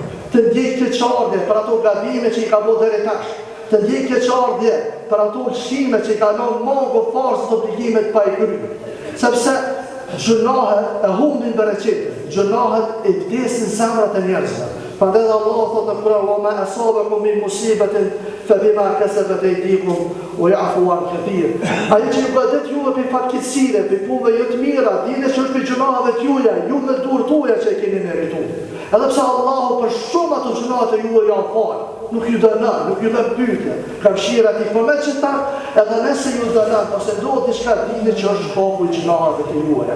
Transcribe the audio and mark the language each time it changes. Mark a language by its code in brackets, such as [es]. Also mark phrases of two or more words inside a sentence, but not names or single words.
[sq] Të ndjej keqardhje për ato gabime që i ka bërë deri tash. Të ndjej keqardhje për ato lëshime që i ka lënë mungo forcë të obligimet pa i kryer. Sepse gjunahet e humbin bereqetin, gjunahet e vdesin zemrat e njerëzve. Prandaj Allah thotë në Kur'an: [ar] "وما أصابكم من مصيبة فبما كسبت أيديكم ويعفو عن كثير." [sq] Ai që ju bëhet juve për fatkeqësive, për punëve jo të mira, dini që është për gjunave të juaja, ju me durët tuaja që e keni merituar. Edhe pse Allahu për shumë ato gjunat e juaja ja fal, nuk ju dënon, nuk ju bën pyetje. Ka mëshira ti po me që ta, edhe nëse ju dënon ose do diçka dini që është shkaku i gjunave të juaja.